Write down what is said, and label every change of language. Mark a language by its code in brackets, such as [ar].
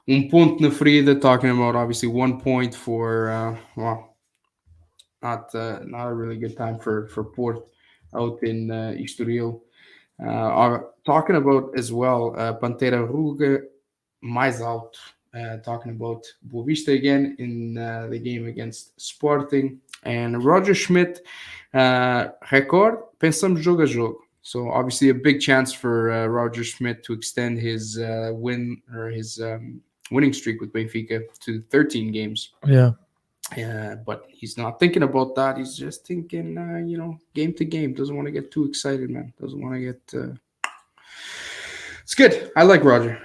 [pt] Ponto na ferida, [en] talking about obviously 1 point for not a really good time for Porto out in Estoril. Talking about as well [pt] Pantera Ruga mais alto, [en] talking about Boavista again in the game against Sporting. And [pt] Roger Schmidt, Record, pensamos jogo a jogo. [en] So obviously a big chance for Roger Schmidt to extend his win or his winning streak with Benfica to 13 games. Yeah. But he's not thinking about that. He's just thinking, game to game. Doesn't want to get too excited, man. Doesn't want to get It's good. I like Roger.